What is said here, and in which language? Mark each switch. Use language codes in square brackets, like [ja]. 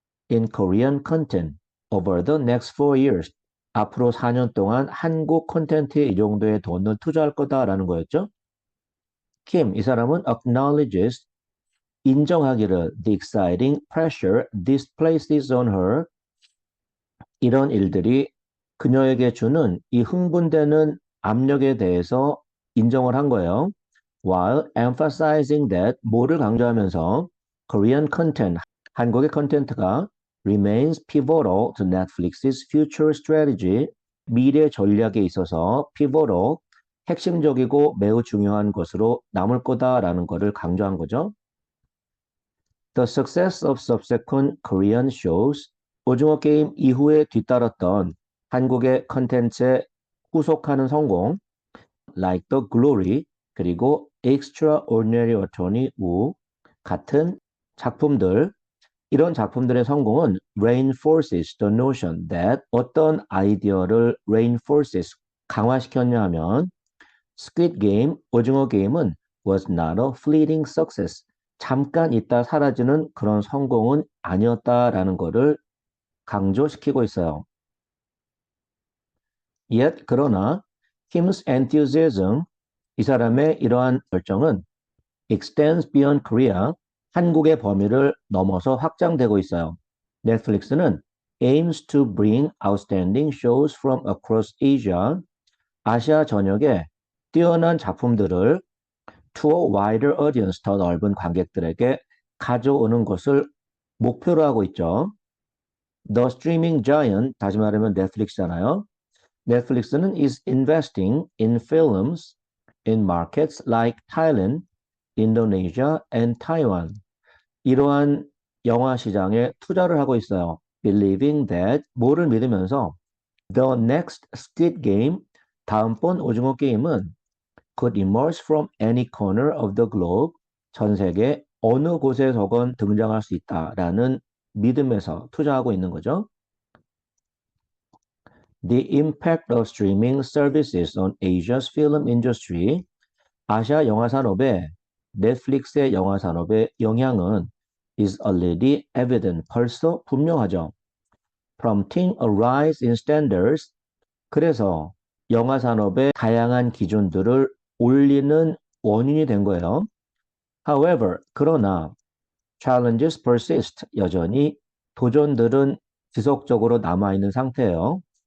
[en] In Korean content over the next 4 years. [ko] 앞으로 4년 동안 한국 콘텐츠에 이 정도의 돈을 투자할 거다라는 거였죠. 킴, 이 사람은 [en] acknowledges, [ko] 인정하기를 [en] the exciting pressure this places on her. [ko] 이런 일들이 그녀에게 주는 이 흥분되는 압력에 대해서 인정을 한 거예요. [en] While emphasizing that, [ko] 뭐를 강조하면서 [en] Korean content, [ko] 한국의 컨텐츠가 [en] remains pivotal to Netflix's future strategy, [ko] 미래 전략에 있어서 pivotal, 핵심적이고 매우 중요한 것으로 남을 거다라는 것을 강조한 거죠. [en] The success of subsequent Korean shows, [ko] 오징어 게임 이후에 뒤따랐던 한국의 컨텐츠의 후속하는 성공, [en] like the Glory, [ko] 그리고 Extraordinary Attorney Woo 같은 작품들, 이런 작품들의 성공은 [en] reinforces the notion that [ko] 어떤 아이디어를 reinforces, 강화시켰냐 하면 Squid Game, 오징어 게임은 [en] was not a fleeting success. [ko] 잠깐 있다 사라지는 그런 성공은 아니었다라는 것을 강조시키고 있어요. Yet, 그러나 [en] Kim's enthusiasm, [ko] 이 사람의 이러한 결정은 [en] extends beyond Korea, [ko] 한국의 범위를 넘어서 확장되고 있어요. 넷플릭스는 [en] aims to bring outstanding shows from across Asia, [ko] 아시아 전역에 뛰어난 작품들을 [en] to a wider audience, [ko] 더 넓은 관객들에게 가져오는 것을 목표로 하고 있죠. [en] The streaming giant, [ko] 다시 말하면 넷플릭스잖아요. [en] 넷플릭스는 is investing in films in markets like Thailand, Indonesia, and Taiwan. [ko] 이러한 영화 시장에 투자를 하고 있어요. [en] Believing that, [ko] 뭐를 믿으면서 [en] the next Squid Game, [ko] 다음번 오징어 게임은 [en] could emerge from any corner of the globe, [ko] 전 세계 어느 곳에서건 등장할 수 있다라는 믿음에서 투자하고 있는 거죠. [en] The impact of streaming services on Asia's film industry, [ko] 아시아 영화 산업에 넷플릭스의 영화 산업의 영향은 [en] is already evident, [ko] 벌써 분명하죠. [en] Prompting a rise in standards, [ko] 그래서 영화 산업의 다양한 기준들을 올리는 원인이 된 거예요. However, 그러나 [en] challenges persist, [ko] 여전히 도전들은 지속적으로 남아있는 상태예요.